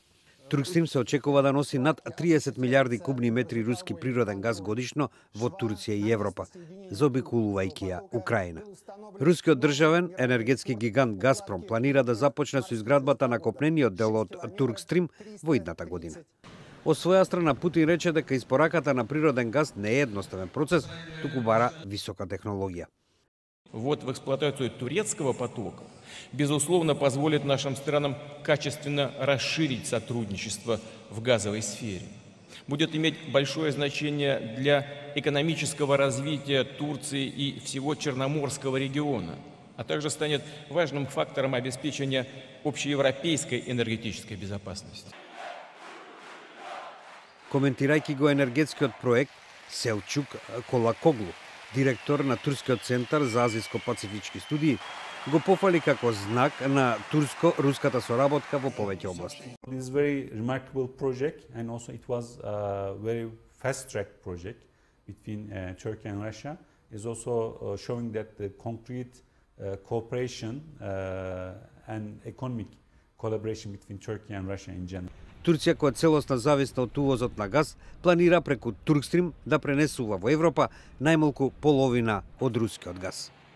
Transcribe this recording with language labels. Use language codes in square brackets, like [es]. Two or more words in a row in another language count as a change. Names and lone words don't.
[mk] Туркстрим се очекува да носи над 30 милиарди кубни метри руски природен газ годишно во Турција и Европа, заобиколувајќи ја Украина. Рускиот државен енергетски гигант Газпром планира да започне со изградбата на копнениот дел од Туркстрим во идната година. Од своја страна Путин рече дека испораката на природен газ не е едноставен процес, туку бара висока технологија. [ru] Ввод в эксплуатацию турецкого потока, безусловно, позволит нашим странам качественно расширить сотрудничество в газовой сфере. Будет иметь большое значение для экономического развития Турции и всего Черноморского региона, а также станет важным фактором обеспечения общеевропейской энергетической безопасности. [mk] Коментирајќи го енергетскиот проект, Селчук Колакоглу, директор на Турскиот центар за азијско-пацифички студии, го пофали како знак на турско-руската соработка во повеќе области. [en] This is very remarkable project and also it was a very fast track project between Turkey and Russia. Is also showing that the concrete cooperation and economic collaboration between Turkey and Russia in general. [mk] Турција, која целосно зависна од увозот на газ, планира преку Туркстрим да пренесува во Европа најмалку половина од рускиот газ.